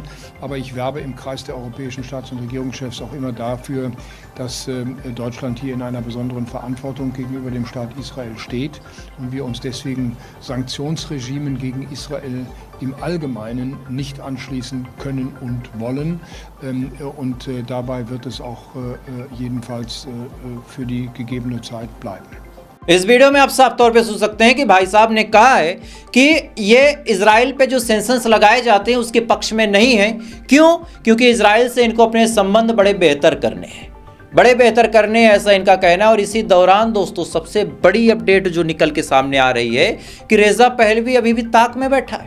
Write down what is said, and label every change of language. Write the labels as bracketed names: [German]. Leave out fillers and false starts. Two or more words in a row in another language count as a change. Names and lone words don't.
[German] Aber ich werbe im Kreis der europäischen Staats- und Regierungschefs auch immer dafür, dass Deutschland hier in einer besonderen Verantwortung gegenüber dem Staat Israel steht und wir uns deswegen Sanktionsregimen gegen Israel im Allgemeinen nicht anschließen können und wollen. Und dabei wird es auch jedenfalls für die gegebene Zeit bleiben. [Hindi] इस वीडियो में आप साफ तौर पे सुन सकते हैं कि भाई साहब ने कहा है कि ये इजराइल पे जो सैंक्शंस लगाए जाते हैं उसके पक्ष में नहीं है। क्यों? क्योंकि इजराइल से इनको अपने संबंध बड़े बेहतर करने हैं, बड़े बेहतर करने हैं, ऐसा इनका कहना है। और इसी दौरान दोस्तों सबसे बड़ी अपडेट जो निकल के सामने आ रही है कि रेजा पहलवी अभी भी ताक में बैठा है।